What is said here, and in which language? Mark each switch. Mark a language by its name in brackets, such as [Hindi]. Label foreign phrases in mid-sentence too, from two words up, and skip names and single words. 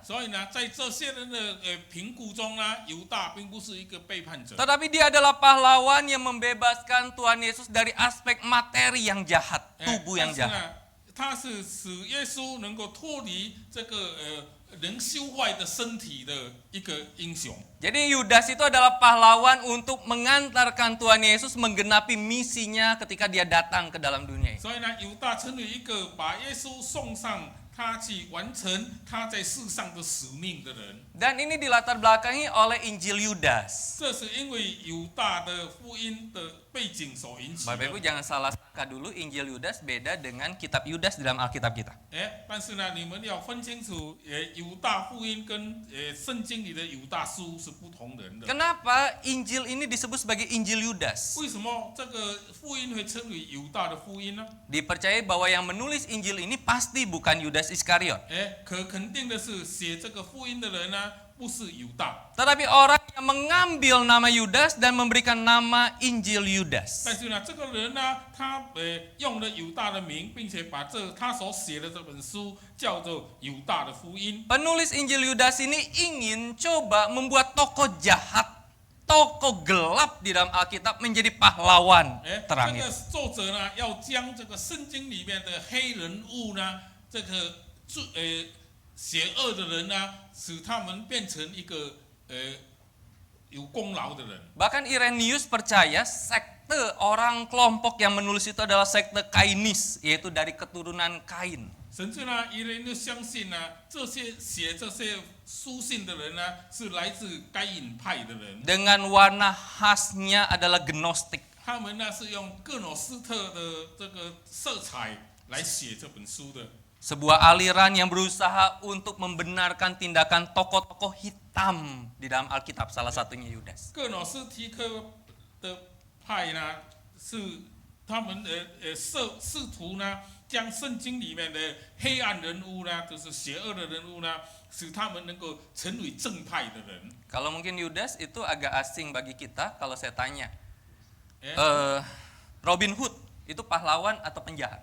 [Chinese] 所以呢，在这些人的评估中呢，犹大并不是一个背叛者， [Indonesian] Tetapi dia adalah pahlawan yang membebaskan Tuhan Yesus dari aspek materi yang jahat, tubuh yang [Chinese] 但是 [Indonesian] jahat. [Chinese] 呢，他是使耶稣能够脱离这个能修坏的身体的一个英雄。 [Indonesian] Jadi Yudas itu adalah pahlawan untuk mengantarkan Tuhan Yesus menggenapi misinya ketika dia datang ke dalam dunia ini. [Chinese] 所以呢，犹大成为一个把耶稣送上他去完成他在世上的使命的人。 [Indonesian] Dan ini dilatar belakangi oleh Injil Yudas. [Chinese] 这是因为犹大的福音的背景所引起 [Indonesian] Bapak Ibu [Chinese] 的。 [Indonesian] jangan salah sangka dulu Injil Yudas beda dengan kitab Yudas di dalam Alkitab kita. [Chinese] 但是呢，你们要分清楚，犹大福音跟圣经里的犹大书是不同人的。 [Indonesian] Kenapa Injil ini disebut sebagai Injil Yudas? [Chinese] 为什么这个福音会称为犹大的福音呢？ [Indonesian] Dipercaya bahwa yang menulis Injil ini pasti bukan Yudas Iskariot. [Chinese] 可肯定的是，写这个福音的人呢，不是犹大。 [Indonesian] Tetapi orang yang mengambil nama Yudas dan memberikan nama Injil Yudas. [Chinese] 但是呢，这个人呢，他用了犹大的名，并且把他所写的这本书叫做犹大的福音。 [Indonesian] Penulis Injil Yudas ini ingin coba membuat tokoh jahat, tokoh gelap di dalam Alkitab menjadi pahlawan [Chinese] 这 [Indonesian] terang [Chinese] 个 [Indonesian] itu. [Chinese] 作者呢，要将这个圣经里面的黑人物呢，这个邪恶的人呢，使他们变成一个有功劳的人。 [Indonesian] Bahkan Irenaeus percaya sekte orang kelompok yang menulis itu adalah sekte Kainis, yaitu dari keturunan Kain. [Chinese] 甚至呢，一人就相信呢，这些写这些书信的人呢，是来自该隐派的人。 [Indonesian] Dengan warna khasnya adalah gnostik. [Chinese] 他们呢是用各诺斯特的这个色彩来写这本书的。 [Indonesian] Sebuah aliran yang berusaha untuk membenarkan tindakan tokoh-tokoh hitam di dalam Alkitab, salah satunya Yudas. [Chinese] 各诺斯提克的派呢，是他们试图呢，将圣经里面的黑暗人物呢，就是邪恶的人物呢，使他们能够成为正派的人。 [Indonesian] Kalau mungkin Yudas itu agak asing bagi kita, kalau saya tanya, Robin Hood itu pahlawan atau penjahat?